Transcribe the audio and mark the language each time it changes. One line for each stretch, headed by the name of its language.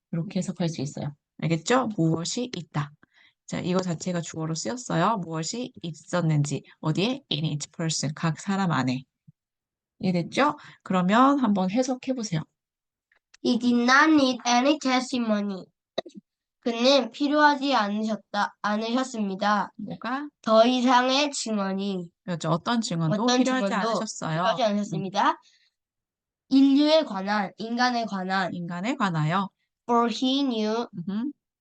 Korean: 이렇게 해석할 수 있어요. 알겠죠? 무엇이 있다. 자, 이거 자체가 주어로 쓰였어요. 무엇이 있었는지 어디에
English: in each person
Korean: 각 사람 안에. 이해됐죠? 그러면 한번 해석해 보세요.
English: He did not need any testimony.
Korean: 그는 필요하지 않으셨습니다. 뭐가? 더 이상의 증언이 그렇죠. 어떤 증언도 어떤 필요하지 증언도 않으셨어요. 필요하지 않으셨습니다. 인류에 관한, 인간에 관한 인간에 관하여.
English: for he knew 음,